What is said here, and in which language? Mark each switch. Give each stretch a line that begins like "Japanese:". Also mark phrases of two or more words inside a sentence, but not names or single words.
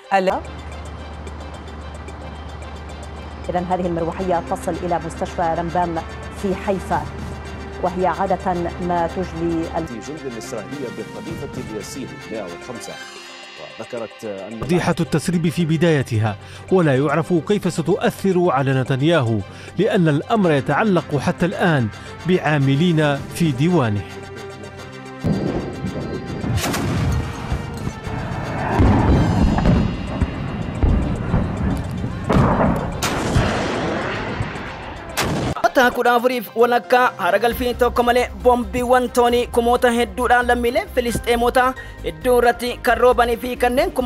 Arabic: إذا هذه المروحية تصل إلى مستشفى رمبام في حيفا، وهي عادة ما تجلي جند الإسرائيلية بقذيفة الياسين 105. وذكرت أن فضيحة التسريب في بدايتها، ولا يعرف كيف ستؤثر على نتنياهو، لأن الأمر يتعلق حتى الآن بعاملين في ديوانه.
Oromo: Kudha afuriif walakkaa haragalfii tokko malee boombiiwwan toonii kumoota hedduudhaan lammiilee Filisxeemota hedduu irratti kan roobanii fi kanneen